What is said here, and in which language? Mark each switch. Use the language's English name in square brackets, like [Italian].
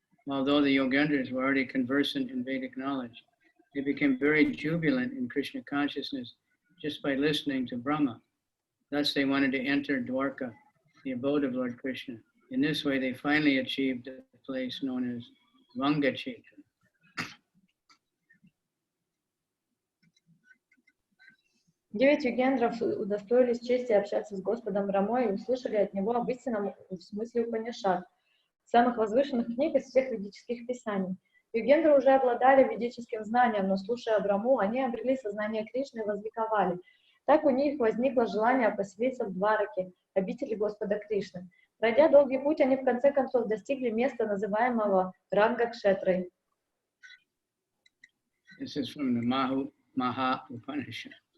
[English] Although the Yogendras were already conversant in Vedic knowledge, they became very jubilant in Krishna consciousness just by listening to Brahma. Thus they wanted to enter Dwarka, the abode of Lord Krishna. In this way, they finally achieved a place known as Rangachetra. [Russian] Девять йогендров удостоились чести общаться с Господом Брамой и услышали от Него об истинном смысле Упанишад, самых возвышенных книг из всех ведических писаний. Йогендры уже обладали ведическим знанием, но, слушая Браму, они обрели сознание Кришны и возликовали. Так у них возникло желание поселиться в Двараке, обители Господа Кришны. Пройдя долгий путь, они в конце концов достигли места, называемого Ранга-кшетрой. [English] This is from the Maha Upanishad.